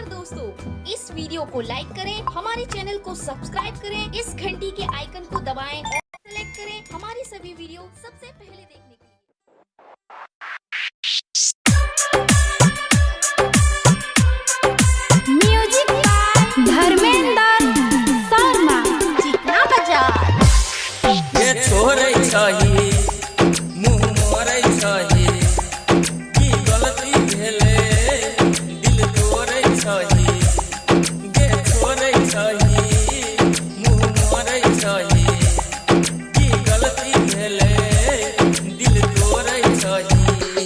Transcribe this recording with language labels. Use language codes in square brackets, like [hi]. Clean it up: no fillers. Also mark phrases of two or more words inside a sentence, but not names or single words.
[hi] दोस्तों, इस वीडियो को लाइक करें, हमारे चैनल को सब्सक्राइब करें, इस घंटी के आइकन को दबाएं और सेलेक्ट करें हमारी सभी वीडियो सबसे पहले देखने के लिए। [en] music by धर्मेंद्र शर्मा, चिकना बाजार। [anp] ये छोरे छही मुंह मोरे छही की गलती भेले दिल तोरे छही। ये छोरे छही मुंह मोरे छही की गलती भेले दिल तोरे छही।